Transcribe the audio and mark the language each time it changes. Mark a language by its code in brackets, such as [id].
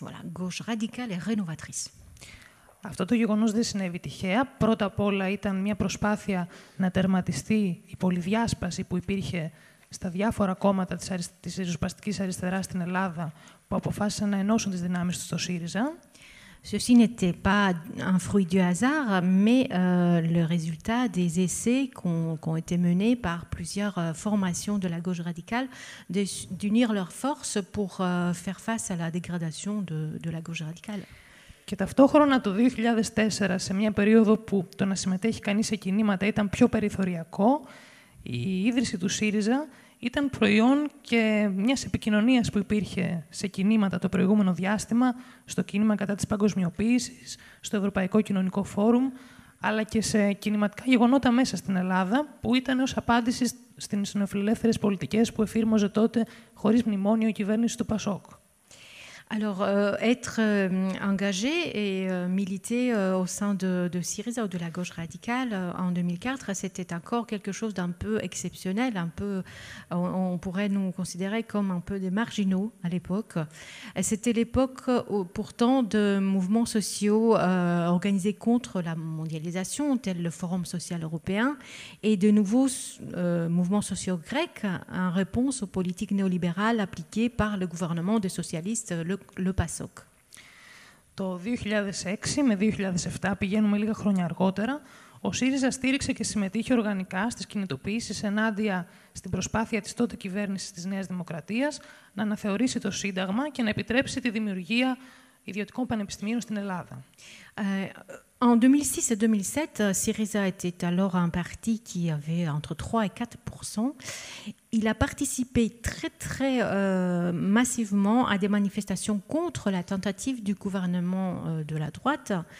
[fr] Voilà, gauche radicale et rénovatrice. [el] Αυτό το γεγονός δεν συνέβη τυχαία. Πρώτα απ' όλα ήταν μια προσπάθεια να τερματιστεί η πολυδιάσπαση που υπήρχε στα διάφορα κόμματα της ριζοσπαστικής αριστεράς στην Ελλάδα, που αποφάσισαν να ενώσουν τις δυνάμεις τους στο ΣΥΡΙΖΑ. [fr] Ceci n'était pas un fruit du hasard, mais le résultat des essais qui ont été menés par plusieurs formations de la gauche radicale d'unir leurs forces pour faire face à la dégradation de la gauche radicale. [el] Και ταυτόχρονα το 2004, σε μια περίοδο που το να συμμετέχει κανείς σε κινήματα ήταν πιο περιθωριακό, η ίδρυση του ΣΥΡΙΖΑ ήταν προϊόν και μιας επικοινωνίας που υπήρχε σε κινήματα το προηγούμενο διάστημα, στο κίνημα κατά της παγκοσμιοποίησης, στο Ευρωπαϊκό Κοινωνικό Φόρουμ, αλλά και σε κινηματικά γεγονότα μέσα στην Ελλάδα, που ήταν ως απάντηση στις νεοφιλελεύθερες πολιτικές που εφήρμοζε τότε χωρίς μνημόνιο η κυβέρνηση του ΠΑΣΟΚ. [fr] Alors, être engagé et militer au sein de Syriza ou de la gauche radicale en 2004, c'était encore quelque chose d'un peu exceptionnel, un peu, on pourrait nous considérer comme un peu des marginaux à l'époque. C'était l'époque pourtant de mouvements sociaux organisés contre la mondialisation, tels le Forum social européen, et de nouveaux mouvements sociaux grecs en réponse aux politiques néolibérales appliquées par le gouvernement des socialistes, le PASOK. [el] Το 2006 με 2007, πηγαίνουμε λίγα χρόνια αργότερα, ο ΣΥΡΙΖΑ στήριξε και συμμετείχε οργανικά στις κινητοποιήσεις ενάντια στην προσπάθεια της τότε κυβέρνησης της Νέας Δημοκρατίας να αναθεωρήσει το Σύνταγμα και να επιτρέψει τη δημιουργία ιδιωτικών πανεπιστημίων στην Ελλάδα. [fr] En 2006 et 2007, Syriza était alors un parti qui avait entre 3 et 4%. Il a participé très massivement à des manifestations contre la tentative du gouvernement de la droite,